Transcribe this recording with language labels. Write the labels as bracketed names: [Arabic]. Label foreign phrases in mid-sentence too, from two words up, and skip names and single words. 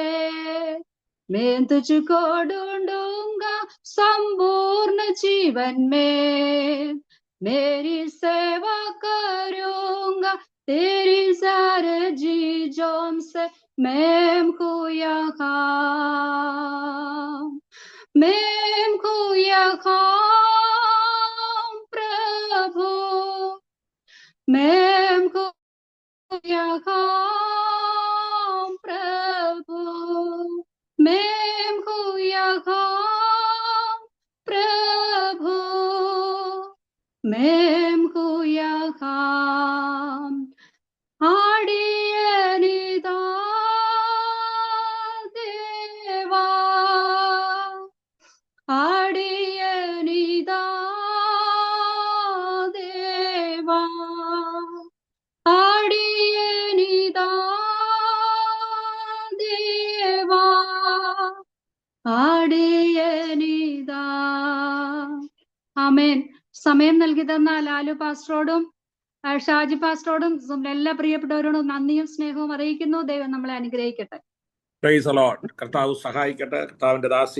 [Hindi] मैं तुझको ढूंढूंगा संपूर्ण जीवन में, मेरी सेवा करूंगा तेरी सारे चीजों से, मैं को यहाँ प्रभु, मैं को यहाँ प्रभु, मैं को यहाँ प्रभु, मैं को यहाँ [Malayalam] അടിയനിതാ ദേവാ, അടിയനിതാ ദേവാ, അടിയനിതാ ദേവാ, ആടിയനിതാ. ആമേൻ. സമയം നൽകി തന്ന ലാലു പാസ്റ്ററോടും ഷാജി പാസ്റ്ററോടും എല്ലാ പ്രിയപ്പെട്ടവരോടും നന്ദിയും സ്നേഹവും അറിയിക്കുന്നു. ദൈവം നമ്മളെ അനുഗ്രഹിക്കട്ടെ. [English] Praise the Lord. [Malayalam] കർത്താവ് സഹായിക്കട്ടെ. കർത്താവിന്റെ ദാസി.